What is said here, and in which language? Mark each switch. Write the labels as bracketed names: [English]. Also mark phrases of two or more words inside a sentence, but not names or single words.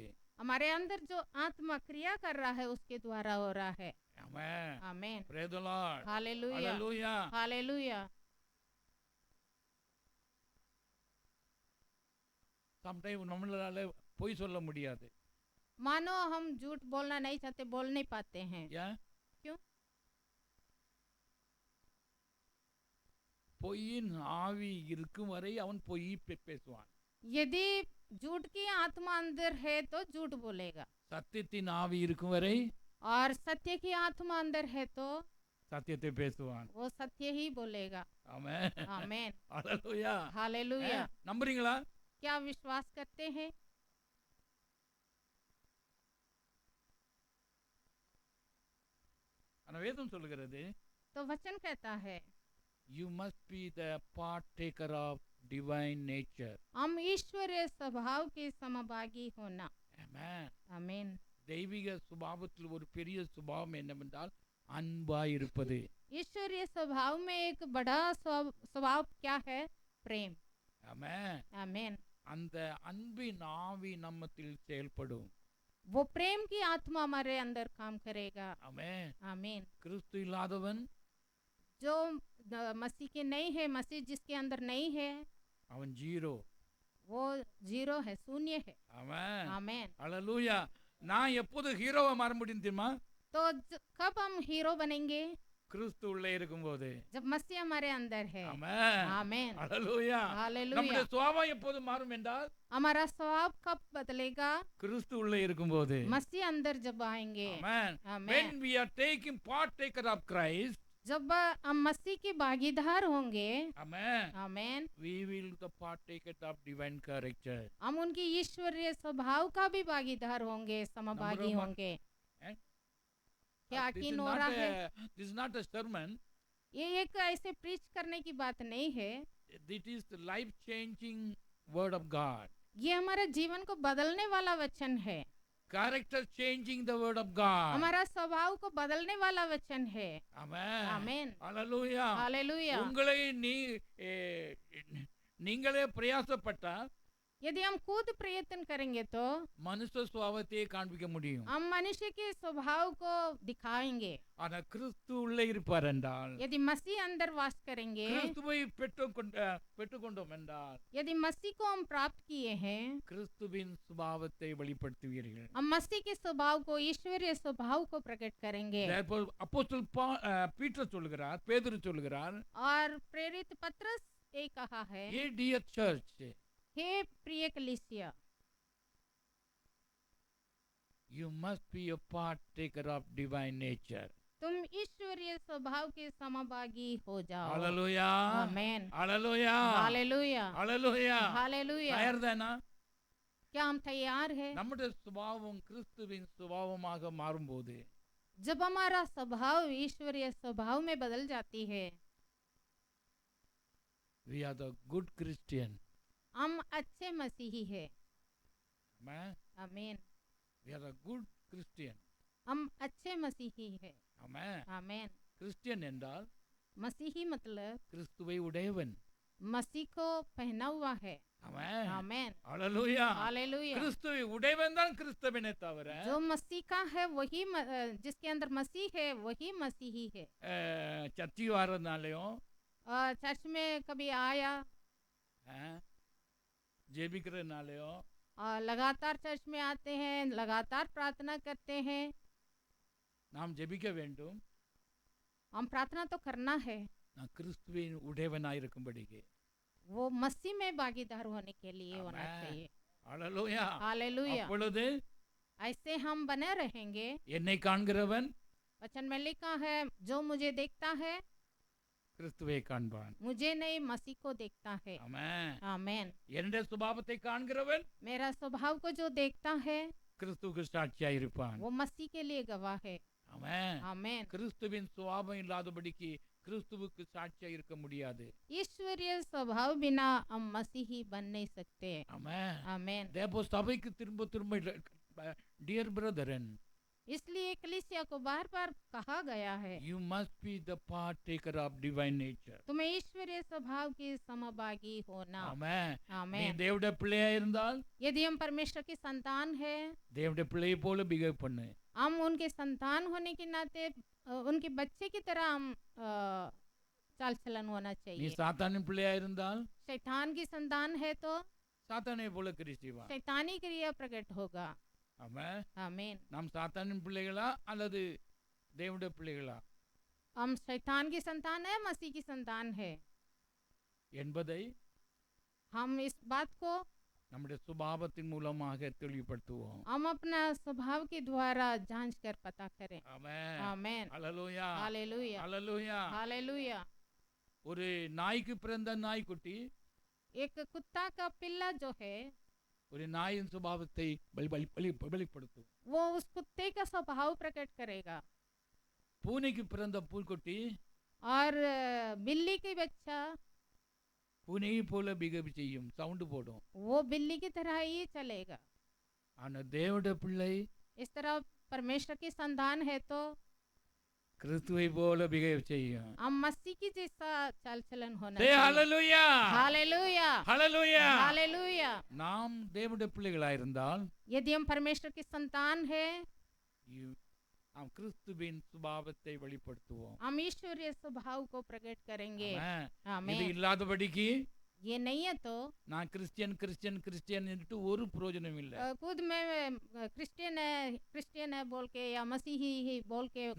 [Hindi] हमारे अंदर जो आत्मा क्रिया कर रहा है, उसके द्वारा हो रहा है. Amen. आमेन. [English] Praise the Lord. [Hindi] हालेलुया. Hallelujah. हालेलुया. [Tamil] Sometimes நம்மளால பொய் சொல்ல முடியாது. [Hindi] मानो हम झूठ बोलना नहीं चाहते, बोल नहीं पाते हैं. [Tamil] ஏன்? [Hindi] क्यों? [Tamil] பொய்யின் ஆவி இருக்கும் வரை அவன் பொய் பேசுவான். [Hindi] यदि झूठ की आत्मा अंदर है, तो झूठ बोलेगा. [Tamil] சத்தியத்தின் ஆவி இருக்கும் வரை [Hindi] और सत्य की आत्मा अंदर है, तो [Tamil] சத்தியத்தை பேசுவான். [Hindi] वो सत्य ही बोलेगा. Amen. आमेन. Hallelujah. हालेलुया. [Tamil] நம்புறீங்களா? [Hindi] क्या विश्वास करते हैं? [Tamil] ஆனா வேதம் சொல்லுகிறது [Hindi] तो वचन कहता है, [English] you must be the partaker of divine nature. [Hindi] हम ईश्वरीय स्वभाव के समभागी होना. Amen. आमीन. [Tamil] தெய்வீக சுபாவத்தில் ஒரு பெரிய சுபாவம் என்னவென்றால் அன்பாய் இருப்பது. [Hindi] ईश्वरीय स्वभाव में एक बड़ा स्वभाव क्या है? प्रेम. Amen. आमीन. [Tamil] அந்த அன்பின் ஆவி நம்மத்தில் செயல்படும். [Hindi] वो प्रेम की आत्मा हमारे अंदर काम करेगा. Amen. आमीन. [Tamil] கிறிஸ்து இல்லாதவன் [Hindi] जो मसीह के नहीं है, मसीह जिसके अंदर नहीं है, [Tamil] அவன் ஜீரோ. [Hindi] वो जीरो है, शून्य है. Amen. आमीन. [Tamil] Hallelujah. நான் எப்போது ஹீரோவா மாற முடியும் தெரியுமா? [Hindi] तो कब हम हीरो बनेंगे? [Tamil] கிறிஸ்து உள்ளே இருக்கும்போது. [Hindi] जब मसीह हमारे अंदर है. Amen. आमीन. Hallelujah. हालेलुया. [Tamil] நம்முடைய சுபாவம் எப்போது மாறும் என்றால் [Hindi] हमारा स्वभाव कब बदलेगा? [Tamil] கிறிஸ்து உள்ளே இருக்கும்போது. [Hindi] मसीह अंदर जब आएंगे. Amen. आमीन. [English] When we are taking partaker of Christ, [Hindi] जब हम मसीह के भागीदार होंगे, Amen, आमीन, [English] we will the partaker of divine character. [Hindi] हम उनकी ईश्वरीय स्वभाव का भी भागीदार होंगे, समभागी [English] Number one. [Hindi] होंगे. Eh? क्या [English] This is [Hindi] यकीन हो [English] not [Hindi] रहा है? [English] this is not a sermon. [Hindi] ये एक ऐसे प्रीच करने की बात नहीं है. [English] It is the life-changing word of God. [Hindi] ये हमारे जीवन को बदलने वाला वचन है. [English] Character changing the word of God. [Hindi] हमारा स्वभाव को बदलने वाला वचन है. Amen. आमीन. Hallelujah. हालेलुया. [Tamil] உங்களை நீங்களே பிரயாசப்பட்டா [Hindi] यदि हम खुद प्रयत्न करेंगे, तो [Tamil] மனுஷ சுபாவத்தையே காண்பிக்க முடியும். [Hindi] हम मनुष्य के स्वभाव को दिखाएंगे. [Tamil] ஆனா கிறிஸ்து உள்ளே இருப்பார் என்றால், [Hindi] यदि मसीह अंदर वास करेंगे, [Tamil] கிறிஸ்துவை பெற்றுக்கொண்டோம் என்றால், [Hindi] यदि मसीह को हम प्राप्त किए हैं, [Tamil] கிறிஸ்துவின் சுபாவத்தை வெளிப்படுத்துவீர்கள். [Hindi] हम मसीह के स्वभाव को, ईश्वरीय स्वभाव को प्रकट करेंगे. [Tamil] அப்போஸ்தலன் பீட்டர் சொல்கிறார், பேதுரு சொல்கிறார், [Hindi] और प्रेरित पत्रस यही कहा है, [English] Ye dear church, [Hindi] हे प्रिय कलीसिया, [English] you must be a partaker of divine nature. [Hindi] तुम ईश्वरीय स्वभाव के समभागी हो जाओ। Hallelujah. आमेन। Hallelujah. हालेलुया, Hallelujah. हालेलुया। [Tamil] தயார்தானா? [Hindi] क्या हम तैयार हैं? [Tamil] நம்முடைய சுபாவம் கிறிஸ்துவின் சுபாவமாக மாறும்போது [Hindi] जब हमारा स्वभाव ईश्वरीय स्वभाव में बदल जाती है, [English] we are the good Christian. [Hindi] हम अच्छे मसीही है। Amen. आमीन। [English] We are the good Christian. [Hindi] हम अच्छे मसीही है। Amen. आमीन। [Tamil] கிறிஸ்டியன் என்றால் [Hindi] मसीही मतलब [Tamil] கிறிஸ்துவை உடையவன். [Hindi] मसीह को पहना हुआ है। Amen. आमीन। Hallelujah. हालेलुया। [Tamil] கிறிஸ்துவை உடையவன் தான் கிறிஸ்தவனே தவிர [Hindi] जो मसीह का है वही जिसके अंदर मसीह है वही मसीही है। [Tamil] சர்ச்சை வாரதுனாலையும் [Hindi] चर्च में कभी आया, [Tamil] ஜெபிக்கிறதுனாலையும் [Hindi] लगातार चर्च में आते हैं, लगातार प्रार्थना करते हैं। [Tamil] நாம் ஜெபிக்க வேண்டும். [Hindi] हम प्रार्थना तो करना है, [Tamil] நான் கிறிஸ்துவின் உடையவனாய் இருக்கும்படிக்கு. [Hindi] वो मसीह में भागीदार होने के लिए होना चाहिए। [Tamil] ஹalleluya. [Hindi] हालेलुया। [Tamil] அப்பொழுது [Hindi] ऐसे हम बने रहेंगे। [Tamil] என்னை காண்கிறவன் [Hindi] वचन में लिखा है, जो मुझे देखता है [Tamil] கிறிஸ்துவை காண்பான். [Hindi] मुझे नहीं मसीह को देखता है। [Tamil] ஆமென். [Hindi] आमीन। [Tamil] என்னுடைய சுபாவத்தை காண்கிறவன் [Hindi] मेरा स्वभाव को जो देखता है [Tamil] கிறிஸ்துவுக்கு சாட்சியாய் இருப்பான். [Hindi] वो मसीह के लिए गवाह है। [Tamil] ஆமென். [Hindi] आमीन। [Tamil] கிறிஸ்துவின் சுபாவம் இல்லாதபடிக்கு கிறிஸ்துவுக்கு சாட்சியாய் இருக்க முடியாது. [Hindi] ईश्वरीय स्वभाव बिना हम मसीही बन नहीं सकते। [Tamil] ஆமென். [Hindi] आमीन। [Tamil] தேவ சபைக்கு திரும்ப திரும்ப [English] dear brethren, [Hindi] इसलिए कलीसिया को बार बार कहा गया है, [English] you must be the partaker of divine nature. [Hindi] तुम्हें ईश्वरीय स्वभाव की समभागी होना। [Tamil] ஆமென். நீ [Hindi] आमीन। [Tamil] தேவனுடைய பிள்ளையா இருந்தால் [Hindi] यदि हम परमेश्वर की संतान है, [Tamil] தேவனுடைய பிள்ளையை போல பிஹேவ் பண்ணு. [Hindi] हम उनके संतान होने के नाते उनके बच्चे की तरह हम चाल चलन होना [Tamil] நீ [Hindi] चाहिए। [Tamil] சாத்தானின் பிள்ளையா இருந்தால் [Hindi] शैतान की संतान है तो [Tamil] சாத்தானை போல கிறிஸ்துவான். [Hindi] शैतानी क्रिया प्रकट होगा। [Tamil] ஆமென். [Hindi] आमीन। [Tamil] நாம் சாத்தானின் பிள்ளைகளா அல்லது தேவனுடைய பிள்ளைகளா [Hindi] हम शैतान की संतान है, मसीह की संतान है, [Tamil] என்பதை [Hindi] हम इस बात को [Tamil] நம்முடைய சுபாவத்தின் மூலமாக தெளிவுபடுத்துவோம். [Hindi] हम अपना स्वभाव के द्वारा जांच कर पता करें। [Tamil] ஆமென். [Hindi] आमीन। [Tamil] ஹalleluya. [Hindi] हालेलुया। [Tamil] ஹalleluya. [Hindi] हालेलुया। [Tamil] ஒரு நாய்க்கு பிறந்த நாய்க்குட்டி [Hindi] एक कुत्ता का पिल्ला जो है [Tamil] ஒரு நாயின் சுபாவத்தை வெளிப்படுத்தும். [Hindi] वो उस कुत्ते का स्वभाव प्रकट करेगा। [Tamil] பூனைக்கு பிறந்த பூக்குட்டி [Hindi] और बिल्ली की बच्चा [Tamil] பூனையை போல பிஹேவ் செய்யும், சவுண்ட் போடும். [Hindi] वो बिल्ली की तरह ही चलेगा। [Tamil] ஆனா தேவனுடைய பிள்ளை [Hindi] इस तरह परमेश्वर की संतान है तो [Tamil] கிறிஸ்துவை போல பிஹேவ் செய்யும். [Hindi] हम मसीह की जैसा चाल चलन होना [English] Say [Hindi] चाहिए। [English] hallelujah. [Hindi] हालेलुया। Hallelujah. हालेलुया। [Tamil] நாம் தேவனுடைய பிள்ளைகளா இருந்தால் [Hindi] यदि हम परमेश्वर की संतान है, [Tamil] நாம் கிறிஸ்துவின் சுபாவத்தை வெளிப்படுத்துவோம். [Hindi] हम ईश्वरीय स्वभाव को प्रकट करेंगे। [Tamil] ஆமென். இது [Hindi] आमीन। [Tamil] இல்லாதபடிக்கு [Hindi] ये नहीं है तो [Tamil] நான் கிறிஸ்டியன் கிறிஸ்டியன் கிறிஸ்டியன் என்று ஒரு பிரயோஜனம் இல்லை. [Hindi] खुद में क्रिश्चियन है बोल के या मसीही ही बोल के कोई